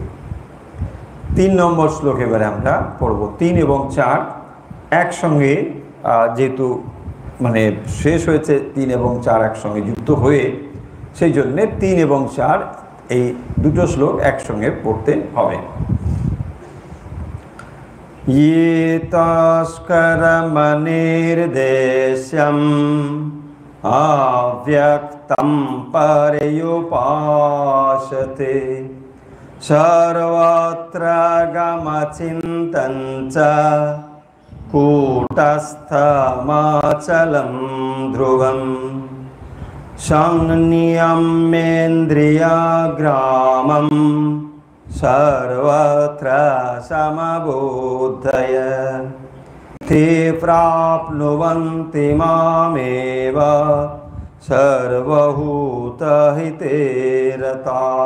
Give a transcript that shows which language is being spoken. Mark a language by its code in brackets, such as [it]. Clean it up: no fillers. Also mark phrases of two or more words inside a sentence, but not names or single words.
[bn] 3 নম্বর শ্লোক এবারে আমরা পড়ব। 3 এবং 4 একসঙ্গে, যেহেতু মানে শেষ হয়েছে 3 এবং 4 একসঙ্গে যুক্ত হয়ে, সেই জন্যে 3 এবং 4 এই দুটো শ্লোক একসঙ্গে পড়তে হবে। [sa] ये तस्करमनिर्देश्यम् अव्यक्तं पर्युपासते सर्वत्र गमचिन्तं च कूटस्थमचलं ध्रुवम् संनियम्येन्द्रियग्रामम् सर्वत्र समबुद्धय ते प्राप्नुवन्ति मामेव सर्वभूतहिते रता।